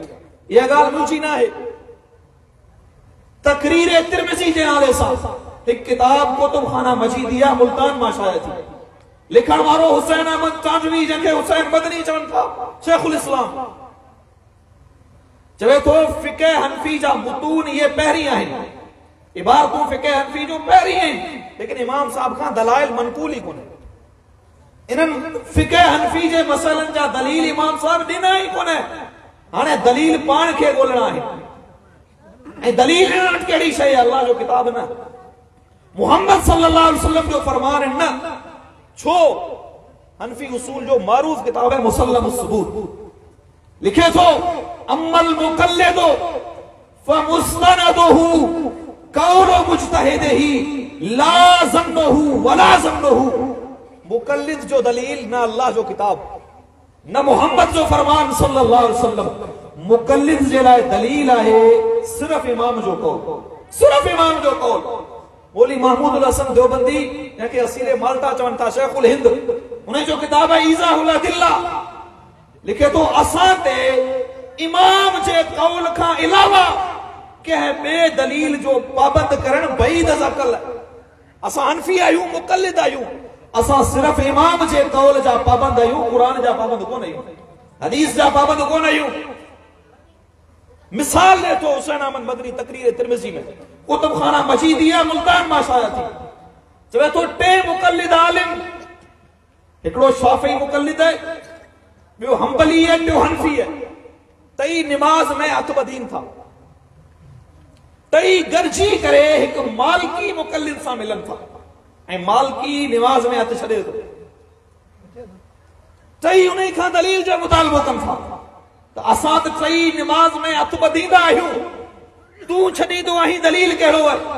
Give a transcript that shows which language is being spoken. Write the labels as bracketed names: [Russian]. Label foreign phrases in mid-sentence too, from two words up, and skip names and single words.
[Sindhi] इहा ॻाल्हि मुंहिंजी न आहे। तकरीर तिरमिज़ी जे नाले सां हिकु किताब कुतुबखाना मजीदिया मुल्तान मां शाया थी। लिखण वारो हुसैन अहमद तांजवी, जंहिंखे हुसैन मदनी चवनि था, शेखुल इस्लाम, चवे थो फिक़ह हनफी जा मुतून ये पहिरीं आहिनि, इबारतूं फिक़ह हनफी जो पहिरीं आहिनि, लेकिन इमाम साहब खां दलाइल मनकूल ई कोन्हे। इन्हनि फिक़ह हनफी जे मसइलनि जा दलील इमाम साहब ॾिना ई कोन्हे। हाणे दलील पाण खे ॻोल्हणा आहिनि। ऐं दलील ॾियण कहिड़ी शइ आहे? अल्लाह जो किताब न, मुहम्मद [Arabic] صلى الله عليه وسلم [Sindhi] जो फरमान न। छो? हनफी उसूल जो मारूफ किताब है मुसल्लम सबूत, लिखे थो [Arabic] أما المقلد فمستنده قول مجتهده لا ظنه ولا ظنه. [Sindhi] मुक़ल्लिद जो दलील न अल्लाह जो किताब न मोहम्मद जो फरमान [Arabic] صلى الله عليه وسلم. [Sindhi] मुक़ल्लिद जे लाइ दलील आहे सिर्फ इमाम जो कौल, सिर्फ इमाम जो कौल। मौली महमूद हसन देवबंदी, जंहिंखे असीले माल्टा चवनि था, शेखुल हिंद, उन जो किताब है ईज़ाहुल अदिल्ला, लिखे थो असां ते इमाम जे कौल खां अलावा कंहिं ॿिए दलील जो पाबंद करणु बईद अक़ल। असां हनफी आहियूं, मुक़ल्लिद आहियूं, असां सिर्फ इमाम जे कौल जा पाबंद आहियूं, क़ुरान जा पाबंद कोन आहियूं, हदीस जा पाबंद कोन आहियूं। मिसाल ॾे थो हुसैन अहमद मदनी तकरीर तिरमिज़ी में, कुतुबखाना मजीदिया मुल्तान मां शाया थी। चवे थो टे मुक़ल्लिद आलिम, हिकिड़ो शाफ़ी मुक़ल्लिद है, ॿियो हंबली है, ॿियो हनफी है। टई निमाज़ में हथ ॿधीन था, टई गॾिजी करे हिकु मालिकी मुक़ल्लिद सां मिलन था, ऐं मालिकी निमाज़ में हथ छॾे थो। टई उन खां दलील जो मुतालबो कनि था त असां त टई निमाज़ में हथ ॿधींदा आहियूं, तूं छॾींदो आहीं, दलील कहिड़ो आहे?